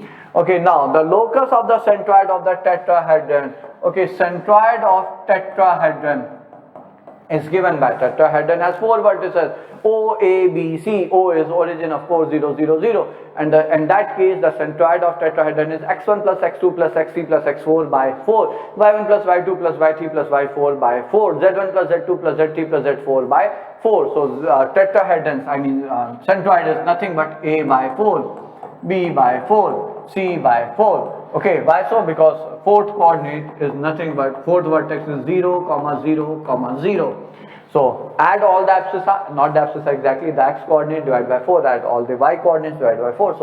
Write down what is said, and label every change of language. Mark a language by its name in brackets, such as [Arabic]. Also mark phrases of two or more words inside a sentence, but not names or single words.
[English] Okay, now the locus of the centroid of the tetrahedron. Okay, centroid of tetrahedron is given by tetrahedron has 4 vertices, O, A, B, C. O is origin, of course, 0 0 0, and in that case the centroid of tetrahedron is x1 plus x2 plus xc plus x4 by 4, y1 plus y2 plus y3 plus y4 by 4, z1 plus z2 plus z3 plus z4 by 4. So tetrahedrons, centroid is nothing but A by 4, B by 4, C by 4. Okay, why so? Because fourth coordinate is nothing but fourth vertex is 0 comma 0 comma 0. So add all the abscissa, not the abscissa exactly, the x coordinate divided by 4, add all the y coordinates divided by 4.